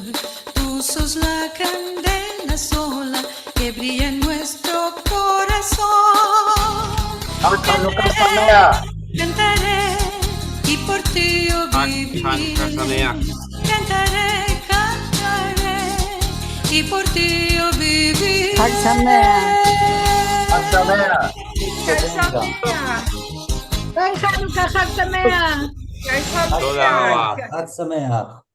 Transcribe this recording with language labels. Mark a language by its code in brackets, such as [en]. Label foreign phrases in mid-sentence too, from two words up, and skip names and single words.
[es] Tú sos la candela sola que brilla en nuestro corazón. Cantaré y por ti yo viviré. Cantaré y por ti yo viviré. [he] חג שמח. [es] Buen Hanukkah, [he] חג שמח. תודה רבה. חג שמח.